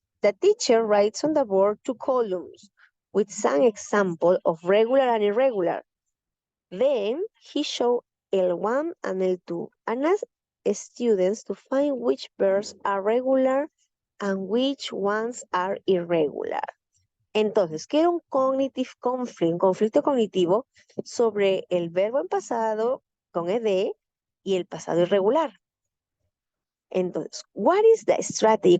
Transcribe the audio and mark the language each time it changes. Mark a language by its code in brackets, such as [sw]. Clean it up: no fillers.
[en] The teacher writes on the board 2 columns with some example of regular and irregular. Then he showed L1 and L2 and asked students to find which verbs are regular and which ones are irregular. [es] Entonces, ¿qué era un cognitive conflict? Un conflicto cognitivo sobre el verbo en pasado con ed y el pasado irregular. Entonces, [en] what is the strategy?